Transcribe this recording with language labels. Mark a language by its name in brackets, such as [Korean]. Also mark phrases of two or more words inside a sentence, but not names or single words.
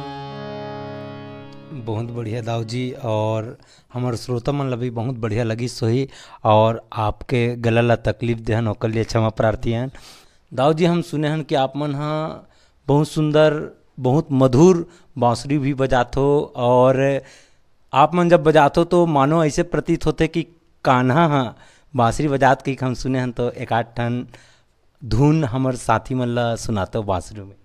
[Chhattisgarhi] बहुत बढ़िया दाऊ जी, और हमारे श्रोता मन ला भी बहुत बढ़िया लगी सोही, और आपके गला ला तकलीफ देहन ओकर लिए क्षमा प्रार्थी हैं। दाऊ जी, हम सुने हन कि आप मन हाँ बहुत सुंदर बहुत मधुर बांसुरी भी बजातो, और आप मन जब बजातो तो मानो ऐसे प्रतीत होते कि कान्हा हाँ बांसुरी बजात कि हम सुने हन। तो एक आध ठन धुन हमर साथी मन ला सुनातो बांसुरी में।